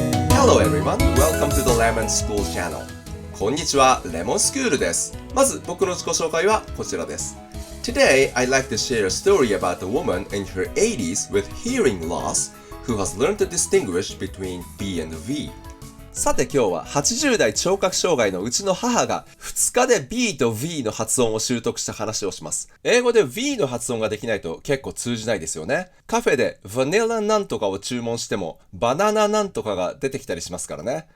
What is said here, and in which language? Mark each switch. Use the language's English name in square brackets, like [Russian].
[English] Hello everyone, welcome to the Lemon School Channel. [Japanese] こんにちは、レモンスクールです。まず僕の自己紹介はこちらです。 [English] Today, I'd like to share a story about a woman in her 80s with hearing loss who has learned to distinguish between B and V. [Japanese] さて今日は80代聴覚障害のうちの母が2日で B と V の発音を習得した話をします。英語で V の発音ができないと結構通じないですよね。カフェでバニラなんとかを注文してもバナナなんとかが出てきたりしますからね。